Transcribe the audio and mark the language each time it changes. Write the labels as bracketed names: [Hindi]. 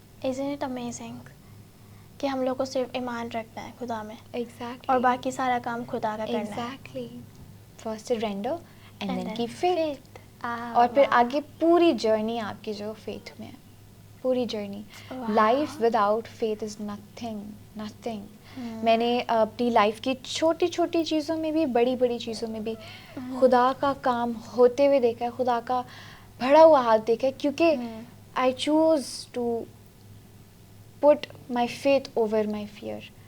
[English] Isn't it amazing [Urdu] کہ ہم لوگ کو صرف ایمان رکھنا ہے خدا میں, [English] Exactly. [Urdu] اور باقی سارا کام خدا کا کرنا ہے. [English] Exactly. First surrender and then keep faith. [Urdu] اور پھر آگے پوری جرنی آپ کی جو فیتھ میں ہے, پوری journey. [English] Life without faith is nothing. [Urdu] میں نے اپنی لائف کی چھوٹی چھوٹی چیزوں میں بھی بڑی بڑی چیزوں میں بھی خدا کا کام ہوتے ہوئے دیکھا ہے, خدا کا بڑھا ہوا ہاتھ دیکھا ہے, کیونکہ [English] I choose to put my faith over my fear.